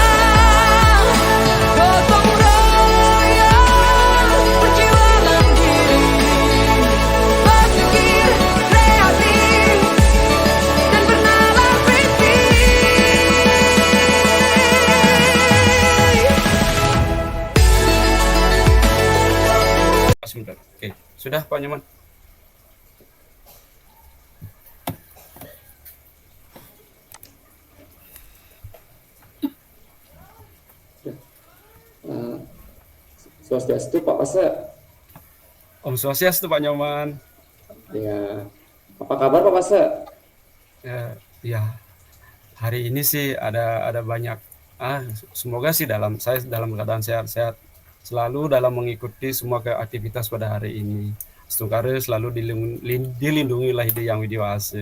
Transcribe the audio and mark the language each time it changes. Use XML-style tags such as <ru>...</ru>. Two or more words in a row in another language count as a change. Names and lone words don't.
<id>Gotong royong berjiwa mandiri, berpikir kreatif dan bernalar kritis. Sebentar. Oke, sudah Pak Nyoman. Swastiastu Pak Pase.</id> <ban>Om Swastiastu</ban> <id>Pak Nyoman. Ya, apa kabar Pak Pase? Ya, hari ini sih ada banyak. Semoga sih saya dalam keadaan sehat-sehat selalu dalam mengikuti semua aktivitas pada hari ini. Setungkare selalu dilindungi oleh Yang Widiwasa.</id>